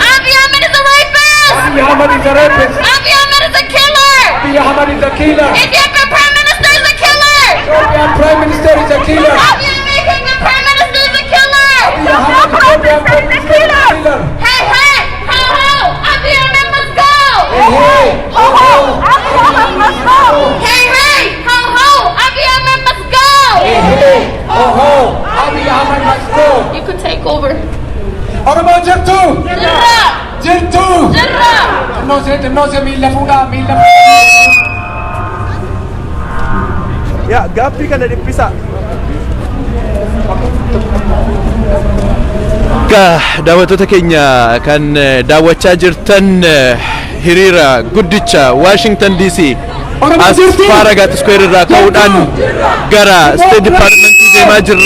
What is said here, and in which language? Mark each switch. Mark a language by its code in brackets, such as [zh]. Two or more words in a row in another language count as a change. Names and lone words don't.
[en] Abiy Ahmed is a rapist. Abiy Ahmed is a rapist. Abiy Ahmed is a killer. Abiy Ahmed is a killer. Ethiopian Prime Minister is a killer. Ethiopian Prime Minister is a killer. Abiy Ahmed Prime Minister is a killer. Abiy Ahmed Ethiopian Prime Minister is a killer. Hey, hey, ho, ho, Abiy Ahmed must go. Hey, Ho, ho, Abiy Ahmed must go. Hey, hey, ho, ho, Abiy Ahmed must go. hey, oh ho, Abiy Ahmed must go. You could take over. [om] Oromo jirtu, Jirra, jirtu. jirra. No se mila fuda. Ya, gaaffii kana dhiphisa. Daawwattoota keenya kan daawwachaa jirtan hiriira guddicha Washington DC as Farragut Square irraa ka'uudhaan gara State Department deemaa jirra.